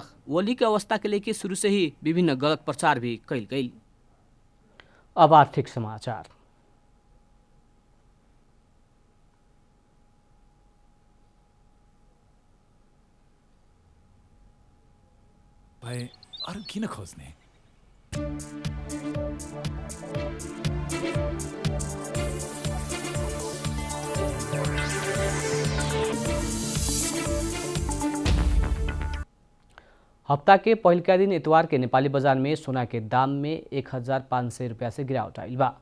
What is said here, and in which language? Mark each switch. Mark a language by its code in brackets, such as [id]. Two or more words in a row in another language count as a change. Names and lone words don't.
[bho] ओली के अवस्था के लेके शुरू से ही विभिन्न गलत प्रचार भी कैल गई। अब आर्थिक समाचार। [ne] भाई अरु किन खोज्ने? [bho] हफ्ता के पहिलका दिन इतवार के नेपाली बाजार में सोना के दाम में 1500 रुपया से गिरावट आइल बा।